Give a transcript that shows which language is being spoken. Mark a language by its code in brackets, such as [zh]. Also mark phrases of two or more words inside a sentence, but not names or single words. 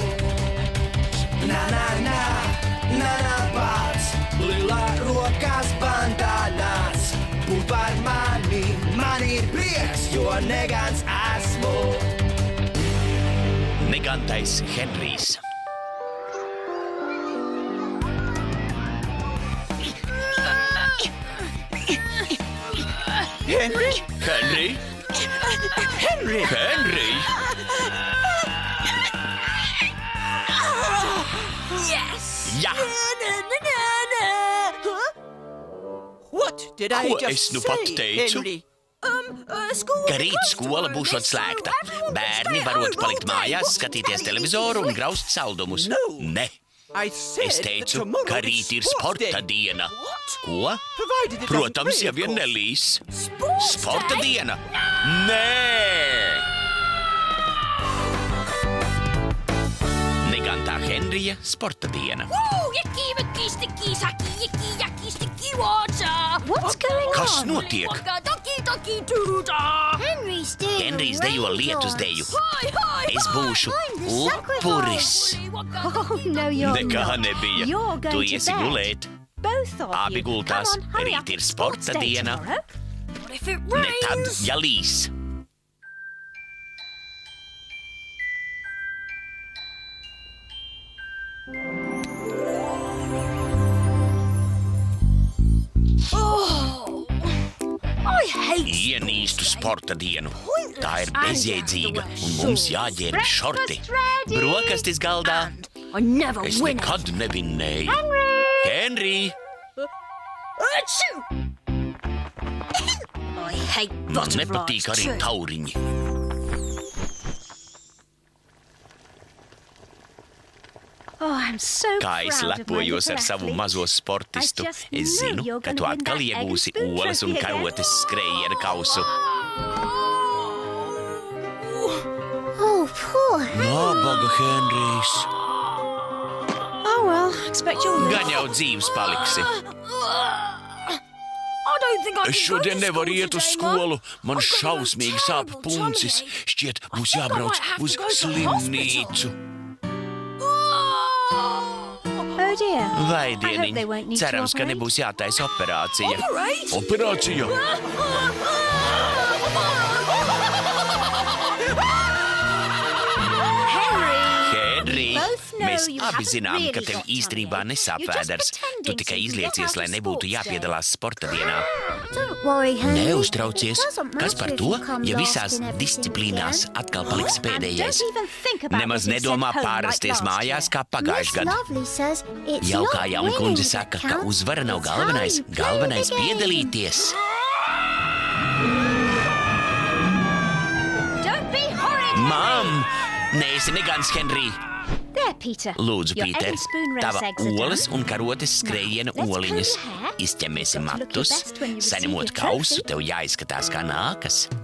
[lv] Na, pats, lilā rokas bandānās. Būt par mani, man ir prieks, jo negans esmu. Negantais Henrijs. [en] Henry? Henry? Henry? Henry? Yes! [lv] Ja! [en] What did I [lv] Ko [en] just [lv] es nu [en] say, [lv] pat teicu? [en] Henry? [lv] Ka rīt skola būšot slēgta. Bērni varot palikt mājās, skatīties televizoru un graust saldumus. Ne! Es teicu, ka rīt ir sporta diena. Ko? Protams, ja vien nelīs. Sporta diena? Nē! Negantā Henrija sporta diena. [en] What's going on? [lv] Kas notiek? Henrijs dejo lietus deju. Es būšu upuris. [en] Oh, no, you're [lv] Nekā [en] not. [lv] nebija. [en] You're going [lv] Tu [en] to [lv] iesi [en] bed. [lv] gulēt. [en] Both of [lv] Abi [en] you. [lv] gultās. [en] Come on, hurry [lv] Rīt [en] up, [lv] ir [en] it's [lv] sporta [en] sports day [lv] diena. [en] tomorrow. [lv] Ne tad, ja līs. Ienīstu sporta dienu. Tā ir bezjēdzīga, un mums jāģērb šorti. Brokastis galdā. Es nekad nevinnēju. [en] Henry! [lv] Man nepatīk arī tauriņi. [en] Oh, I'm so [lv] Kā es [en] proud of my [lv] lepojos [en] little [lv] ar savu [en] athlete. [lv] mazo sportistu, [en] I just [lv] es zinu, [en] knew you're [lv] ka [en] gonna [lv] tu [en] win [lv] atkal [en] that egg and [lv] iegūsi [en] spoon [lv] olas un [en] trophy again. [lv] karotes skrējiena kausu. [en] Oh, poor [lv] Nabaga Henrijs. [en] Oh, well, expect you'll [lv] Gan jau dzīves paliksi. Es šodien nevaru iet uz skolu. Man šausmīgi sāp puncis. Šķiet, būs jābrauc uz slimnīcu. [en] Oh, dear. [lv] Vai [en] I hope they won't [lv] dieniņ, [en] need to [lv] cerams, ka [en] operate. [lv] nebūs jātaisa operācija. Operācija? [en] Henry, both know [lv] mēs [en] you [lv] abi [en] haven't [lv] zinām, ka [en] really [lv] tev [en] got [lv] īstenībā [en] tummy. [lv] nesāp [en] You're just [lv] vēders. Tu [en] pretending [lv] tikai [en] so you can get [lv] izliecies, [en] out [lv] lai [en] of [lv] nebūtu [en] sports [lv] jāpiedalās sporta dienā. [en] Don't worry, Henry. [lv] Neuztraucies, [en] It doesn't [lv] kas [en] matter [lv] par [en] if [lv] to, [en] you come [lv] ja [en] last [lv] visās [en] in everything [lv] disciplīnās [en] again. [lv] atkal paliks [en] And [lv] pēdējais. [en] don't even think about [lv] Nemaz [en] getting [lv] nedomā [en] sent home [lv] pārasties [en] like last [lv] mājās [en] year. [lv] kā pagājuši [en] Miss [lv] gadu. [en] Lovely says it's [lv] Jau [en] not [lv] kā jauna [en] winning [lv] kundze [en] that [lv] saka, ka [en] counts, [lv] uzvara nav [en] it's how [lv] galvenais, [en] you play [lv] galvenais [en] the game. [lv] piedalīties. [en] Don't be horrid, Henry. [lv] Mam, neesi negans, Henry. [en] There, Peter. [lv] Lūdzu, [en] Your egg [lv] Pīter, [en] and spoon race [lv] tava [en] eggs are [lv] olas [en] done. [lv] un karotes skrējiena [en] Now, let's [lv] oliņas. [en] comb your hair. [lv] Izķemēsim [en] Got to look your [lv] matus, [en] best when you receive [lv] saņemot [en] your [lv] kausu, [en] trophy. [lv] tev jāizskatās kā nākas.